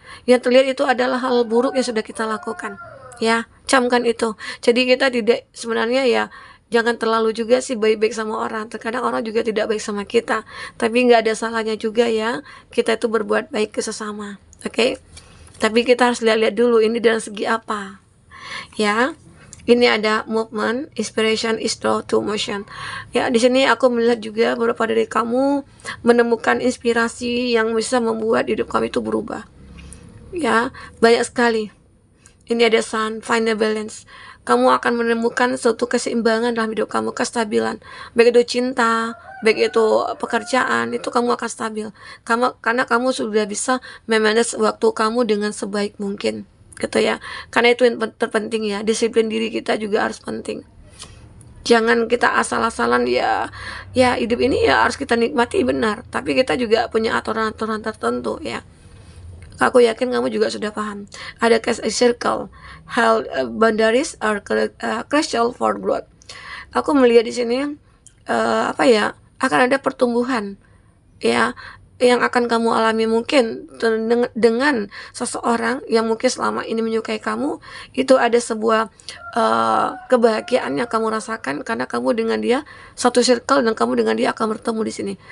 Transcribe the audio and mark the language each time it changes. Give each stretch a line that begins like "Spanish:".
Indonesian: Yang terlihat itu adalah hal buruk yang sudah kita lakukan, ya, camkan itu. Jadi kita tidak, sebenarnya ya, jangan terlalu juga sih baik-baik sama orang. Terkadang orang juga tidak baik sama kita, tapi nggak ada salahnya juga ya kita itu berbuat baik ke sesama. Oke? Tapi kita harus lihat-lihat dulu ini dari segi apa, ya. Ini ada
English: movement, inspiration is draw to motion.
Indonesian: Ya, di sini aku melihat juga beberapa dari kamu menemukan inspirasi yang bisa membuat hidup kamu itu berubah. Ya, banyak sekali. Ini ada
English: sun, find a balance.
Indonesian: Kamu akan menemukan suatu keseimbangan dalam hidup kamu, kestabilan. Baik itu cinta, baik itu pekerjaan, itu kamu akan stabil. Karena kamu sudah bisa memanage waktu kamu dengan sebaik mungkin, gitu ya. Karena itu yang terpenting ya, disiplin diri kita juga harus penting. Jangan kita asal-asalan ya hidup ini ya harus kita nikmati, benar. Tapi kita juga punya aturan-aturan tertentu ya. Aku yakin kamu juga sudah paham. Ada
English: case circle, health boundaries are crucial for growth.
Indonesian: Aku melihat di sini akan ada pertumbuhan ya yang akan kamu alami mungkin dengan seseorang yang mungkin selama ini menyukai kamu. Itu ada sebuah kebahagiaan yang kamu rasakan karena kamu dengan dia satu circle dan kamu dengan dia akan bertemu di sini.